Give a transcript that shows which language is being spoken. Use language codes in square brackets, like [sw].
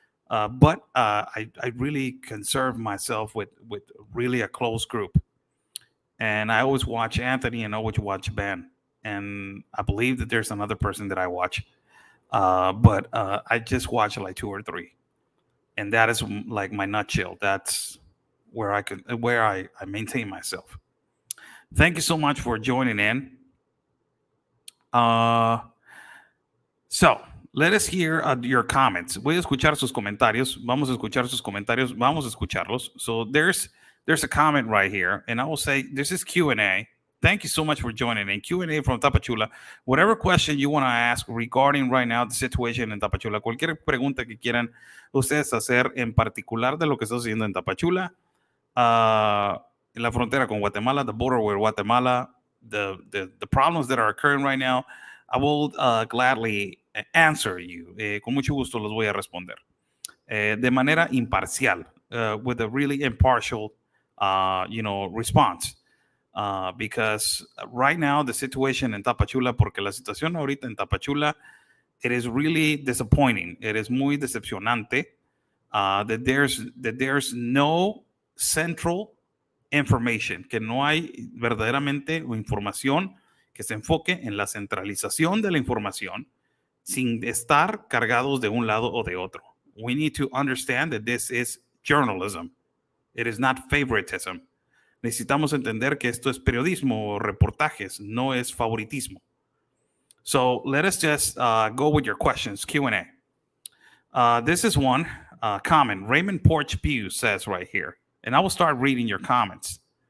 [en] But I really conserve myself with really a close group, and I always watch Anthony and always watch Ben, and I believe that there's another person that I watch, but I just watch like two or three, and that is like my nutshell. That's where I maintain myself. Thank you so much for joining in. So let us hear your comments. [es] Voy a escuchar sus comentarios. Vamos a escuchar sus comentarios. Vamos a escucharlos. [en] So there's a comment right here, and I will say this is Q&A. Thank you so much for joining in. Q&A from Tapachula. Whatever question you want to ask regarding right now the situation in Tapachula, [es] cualquier pregunta que quieran ustedes hacer en particular de lo que está sucediendo en Tapachula, en la frontera con Guatemala, [en] the border with Guatemala, the problems that are occurring right now, I will gladly answer you. [es] Con mucho gusto los voy a responder. De manera imparcial, [en] with a really impartial, response. Because right now the situation in Tapachula, [es] porque la situación ahorita en Tapachula, [en] it is really disappointing. It is [es] muy decepcionante [en] that there's no central information, [es] que no hay verdaderamente información que se enfoque en la centralización de la información sin estar cargados de un lado o de otro. [en] We need to understand that this is journalism. It is not favoritism. [es] Necesitamos entender que esto es periodismo o reportajes, no es favoritismo. [en] So let us just go with your questions, Q&A. This is one comment. Raymond Porch Pew says right here, and I will start reading your comments.